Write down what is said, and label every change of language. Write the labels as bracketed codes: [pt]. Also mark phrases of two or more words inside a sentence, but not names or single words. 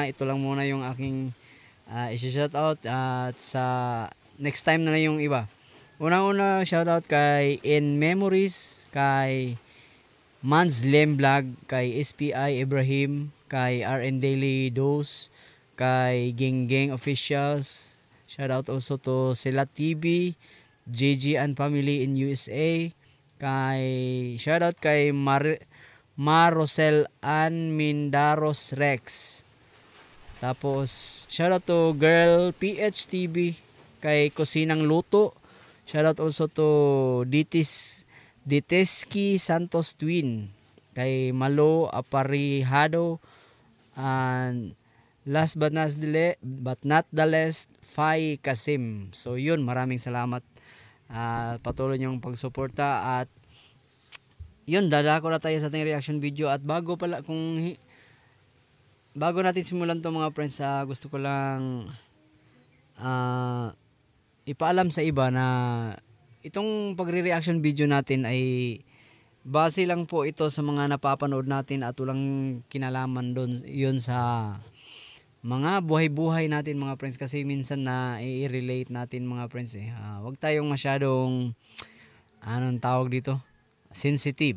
[tl] Ito lang muna yung aking isi-shoutout. At sa next time na yung iba. Unang-una, shoutout kay In Memories, kay Mans Lem Vlog, kay SPI Ibrahim, kay RN Daily Dose, kay Gang Gang Officials. [en] Shoutout also to Sela TV, JG and Family in USA. [tl] Shoutout kay Marosel Ann Mindaros Rex. Tapos [en] shoutout to [tl] Girl PHTV, kay Kusinang Luto. [en] Shoutout also to Diteski Santos Twin, kay Malo Aparihado, and last but not the least, Fai Kasim. [tl] So yun, maraming salamat. Patuloy niyong pagsuporta. At yun, dadako na tayo sa ating [en] reaction video. [tl] At bago natin simulan to mga friends, gusto ko lang ipaalam sa iba na itong [en] pagre-reaction video [tl] natin ay base lang po ito sa mga napapanood natin at walang kinalaman doon yun sa mga buhay-buhay natin mga friends, kasi minsan na i-relate natin mga friends wag tayong masyadong anong tawag dito, sensitive.